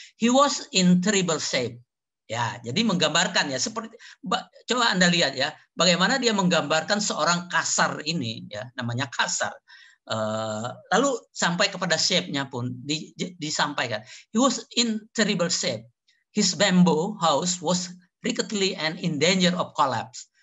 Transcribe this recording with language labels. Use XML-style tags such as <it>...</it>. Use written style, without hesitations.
<en>He was in terrible shape.</en> <id>Ya, jadi menggambarkan ya seperti coba Anda lihat ya bagaimana dia menggambarkan seorang Kasar ini ya, namanya Kasar. Lalu sampai kepada shape-nya pun disampaikan.</id> <en>He was in terrible shape. His bamboo house was rickety and in danger of collapse.</en>